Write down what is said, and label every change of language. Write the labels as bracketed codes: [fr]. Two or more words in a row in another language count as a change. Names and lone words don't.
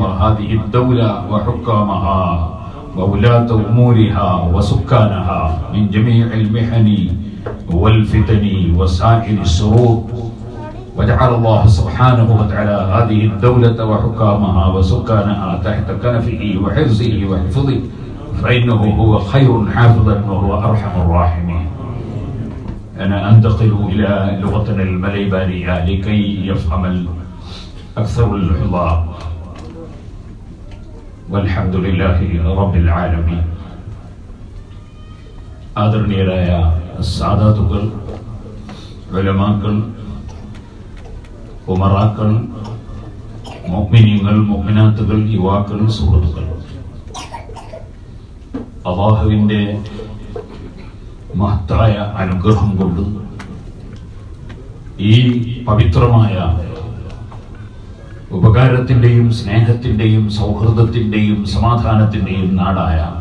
[ar] هذه الدولة وحكامها وولاة أمورها وسكانها من جميع المحن والفتن وسائر الشرور، وجعل الله سبحانه وتعالى هذه الدولة وحكامها وسكانها تحت كنفه وحفظه وحفظه، فإنه هو خير حافظا وهو أرحم الراحمين. أنا أنتقل إلى لغتنا المليبانية لكي يفهم أكثر الحضار. والحمد لله رب العالمين. [ml] ആദരണീയരായ സാദാത്തുക്കൾ, ഉലമാക്കൾ, ഉമറാക്കൾ, മുഅ്മിനീങ്ങൾ, മുഅ്മിനാത്തുകൾ, യുവാക്കൾ, സുഹൃത്തുക്കൾ, അല്ലാഹുവിന്റെ മഹത്തായ അനുഗ്രഹം കൊണ്ട് ഈ പവിത്രമായ ഉപകാരത്തിന്റെയും സ്നേഹത്തിന്റെയും സൗഹൃദത്തിന്റെയും സമാധാനത്തിന്റെയും നാടായ